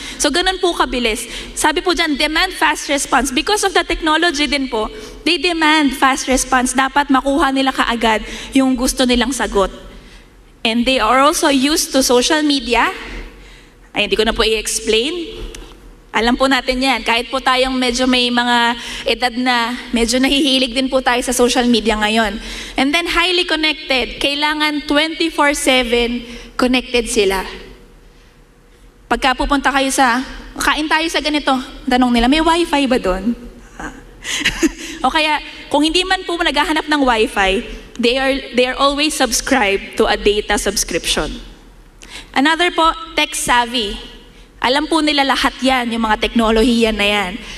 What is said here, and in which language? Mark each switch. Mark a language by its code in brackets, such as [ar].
[tl] So, ganun po kabilis. Sabi po dyan, [en] demand fast response. Because of the technology din po, they demand fast response. [tl] Dapat makuha nila kaagad yung gusto nilang sagot. [en] And they are also used to social media. [tl] Ay, hindi ko na po i-explain. Alam po natin yan. Kahit po tayong medyo may mga edad na, medyo nahihilig din po tayo sa social media ngayon. [en] And then highly connected. [tl] Kailangan 24/7 connected sila. Pagka pupunta kayo kain tayo sa ganito, tanong nila, may wifi ba doon? O kaya, kung hindi man po naghahanap ng wifi, [en] they are always subscribed to a data subscription. Another po, tech savvy. [tl] Alam po nila lahat yan, yung mga teknolohiya na yan.